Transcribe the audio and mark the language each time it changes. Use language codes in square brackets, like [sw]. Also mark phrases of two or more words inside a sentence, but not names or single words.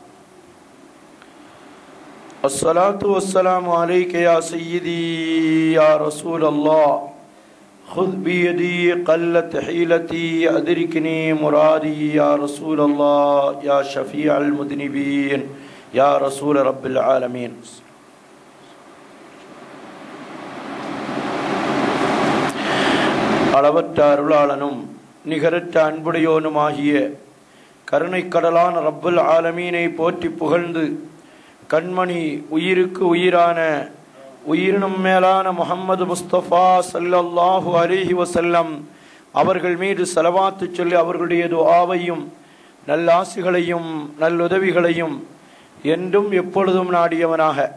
[ar] الصلاة والسلام عليك يا سيدي يا رسول الله. خذ بيدي قلت حيلتي أدركني مرادي يا رسول الله يا شفيع المذنبين يا رسول رب العالمين. [ta] அளவற்ற அருளாளனும் நிகரற்ற அன்புடையோனுமாகிய கருணைக்கடலான [ar] رب العالمين [ta] போற்றி புகழ்ந்து கண்மணி உயிருக்கு உயிரான உயிரினும் மேலான முஹம்மது முஸ்தபா [ar] صلى الله عليه وسلم [ta] அவர்கள் மீது ஸலவாத்து சொல்லி அவர்களுடைய துஆவையும் நல்லாசிகளையும் நல்லுதவிகளையும் என்றும் எப்பொழுதும் நாடியவனாக